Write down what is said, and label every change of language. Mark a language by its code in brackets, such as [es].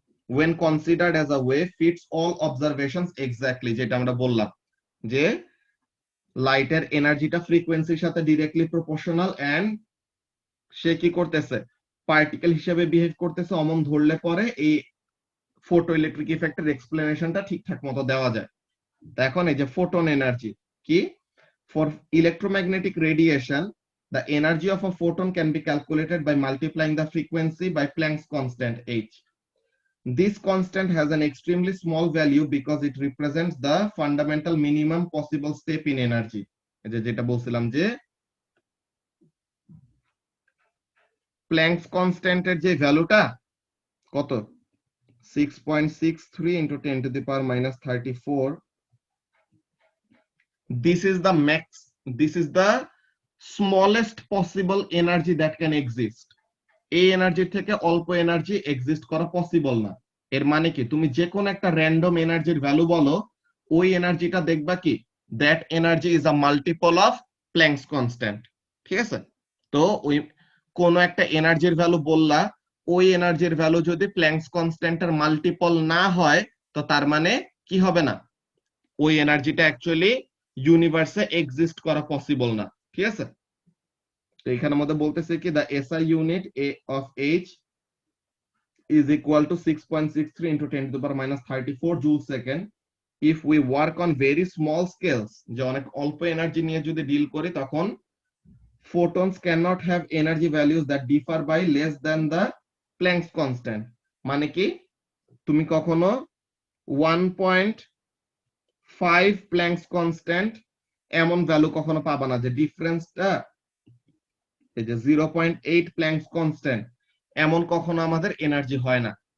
[en] when considered as a wave fits all observations exactly, [bn] যেটা আমরা বললাম যে লাইটের এনার্জিটা ফ্রিকোয়েন্সির সাথে ডিরেক্টলি প্রপোর্শনাল এন্ড সে কি করতেছে পার্টিকেল হিসেবে বিহেভ করতেছে, অমন ধরলে পরে এই ফটো ইলেকট্রিক ইফেক্টের এক্সপ্লেনেশনটা ঠিকঠাক মতো দেওয়া যায়। এখন এই যে ফোটন এনার্জি কি, [en] for electromagnetic radiation the energy of a photon can be calculated by multiplying the frequency by Planck's constant h. This constant has an extremely small value because it represents the fundamental minimum possible step in energy. [bn] যেটা বলছিলাম যে planks কনস্ট্যান্টের যে ভ্যালুটা কত [en] 6.63 into 10 to the power minus 34, this is the max, this is the smallest possible energy that can exist. [bn] এই energy থেকে অল্প energy exist করা পসিবল না। এর মানে কি, তুমি যে কোন একটা র্যান্ডম এনার্জির ভ্যালু বলো, ওই এনার্জিটা দেখবা কি [en] That energy is a multiple of Planck's constant. [bn] ঠিক আছে, তো ওই কোন একটা এনার্জির ভ্যালু বললা, ওই এনার্জির ভ্যালু যদি প্ল্যাঙ্কস কনস্ট্যান্টের মাল্টিপল না হয়, তো তার মানে কি হবে না, ওই এনার্জিটা অ্যাকচুয়ালি ইউনিভার্সে এক্সিস্ট করা পসিবল না। ঠিক আছে, তো এখানের মধ্যে বলতেছে কি [en] the SI unit of H is equal to 6.63 into 10 to the power minus 34 joule second. If we work on very small scales, [bn] যে অনেক অল্প এনার্জি নিয়ে যদি ডিল করি, [en] তখন photons cannot have energy values that differ by less than the Planck's constant. [bn] মানে কি, তুমি কখনো 1.5 Planck's constant এমন ভ্যালু কখনো পাবা না যে ডিফারেন্সটা এই যে 0.8 প্ল্যাঙ্কস কনস্ট্যান্ট, এমন কখনো আমাদের এনার্জি হয় না।